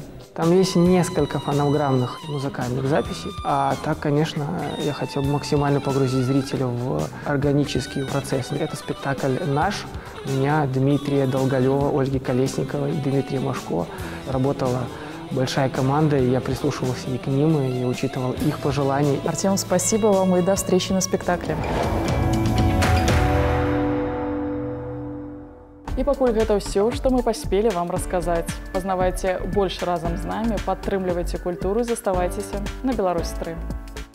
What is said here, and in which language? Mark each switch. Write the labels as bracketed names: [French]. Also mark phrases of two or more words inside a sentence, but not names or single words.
[Russian] Там есть несколько фонограммных музыкальных записей, а так, конечно, я хотел бы максимально погрузить зрителя в органический процесс. Это спектакль наш, меня, Дмитрия Долголева, Ольги Колесниковой, Дмитрия Машко. Работала большая команда, и я прислушивался и к ним, и учитывал их пожелания. Артем, спасибо вам и до встречи на спектакле. [Belarusian] І пакуль гэта ўсё, што мы паспелі вам расказаць. Пазнавайце больш разам з намі, падтрымлівайце культуру і заставайцеся на Беларусь 3.